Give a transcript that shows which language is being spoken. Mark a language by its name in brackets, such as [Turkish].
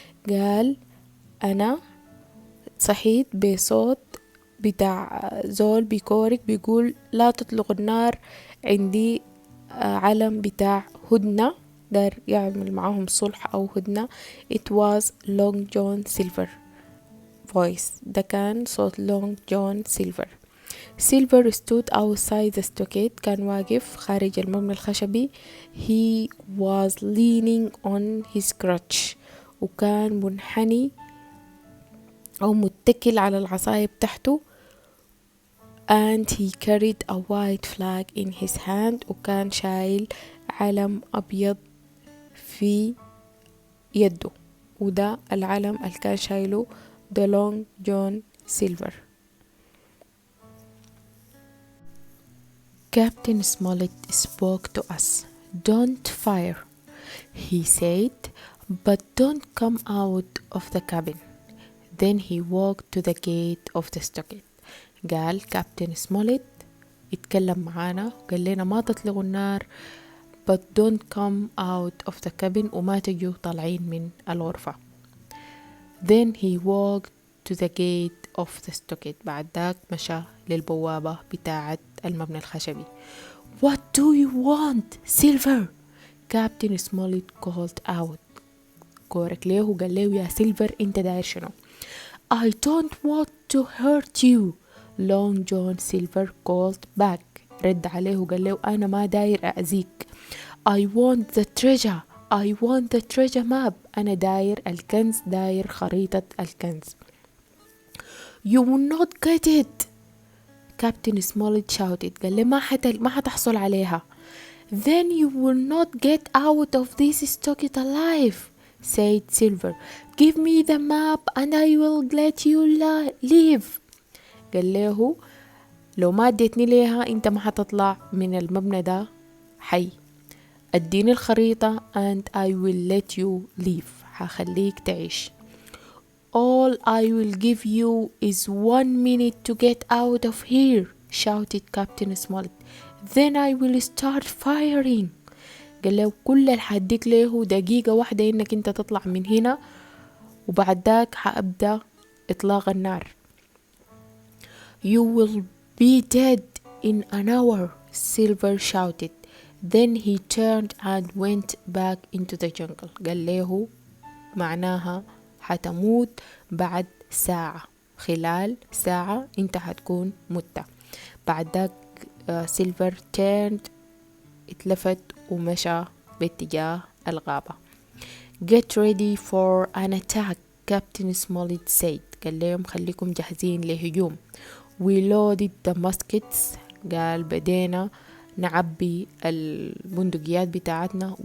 [Arabic] قال أنا صحيت بصوت بتاع زول بيكورك بيقول لا تطلق النار، عندي علم بتاع هدنة دار يعمل معاهم صلح أو هدنة. [English] It was Long John Silver voice. [Arabic] ده كان صوت [English] Long John Silver. Silver stood outside the stockade. [Arabic] كان واقف خارج المبنى الخشبي. [English] He was leaning on his crutch. [Arabic] وكان منحني أو متكل على العصاية بتاعته. [English] And he carried a white flag in his hand. [Arabic] وكان شايل علم أبيض في يده. وده العلم اللي كان شايله The Long John Silver. [English] Captain Smollett spoke to us. "Don't fire," he said, "but don't come out of the cabin." Then he walked to the gate of the stockade. [Arabic] قال كابتن سموليت اتكلم معانا وقال لنا ما تطلقوا النار [English] but don't come out of the cabin [Arabic] وما تجوا طالعين من الغرفة. [English] Then he walked to the gate of the stockade. [Arabic] بعد ذاك مشى للبوابة بتاعة المبنى الخشبي. [English] What do you want, Silver? Captain Smollett called out. [Arabic] كورك ليه وقال له يا سيلفر انت داير شنو؟ [English] I don't want to hurt you. Long John Silver called back. [Arabic] رد عليه وقال له أنا ما داير أذيك. [English] I want the treasure. I want the treasure map. [Arabic] أنا داير الكنز، داير خريطة الكنز. [English] You will not get it. Captain Smollett shouted. [Arabic] قال له ما حتحصل عليها. [English] Then you will not get out of this stocket alive, said Silver. Give me the map and I will let you leave. [Arabic] قال له لو ما اديتني ليها انت ما حتطلع من المبنى ده حي. اديني الخريطة [English] and I will let you leave. [Arabic] حخليك تعيش. [English] All I will give you is 1 minute to get out of here, shouted Captain Smollett. Then I will start firing. [Arabic] قال له كل اللي حديك له دقيقة واحدة انك انت تطلع من هنا وبعد ذاك حأبدأ اطلاق النار. [English] You will be dead in an hour, Silver shouted. Then he turned and went back into the jungle. [Arabic] قال له معناها حتموت بعد ساعة، خلال ساعة انت حتكون مت. بعد ذاك سيلفر turned، اتلفت ومشى باتجاه الغابة. [English] Get ready for an attack, Captain Smollett said. [Arabic] قال لهم خليكم جاهزين لهجوم. [English] We loaded the muskets. [Arabic] قال بدينا نعبي البندقيات بتاعتنا.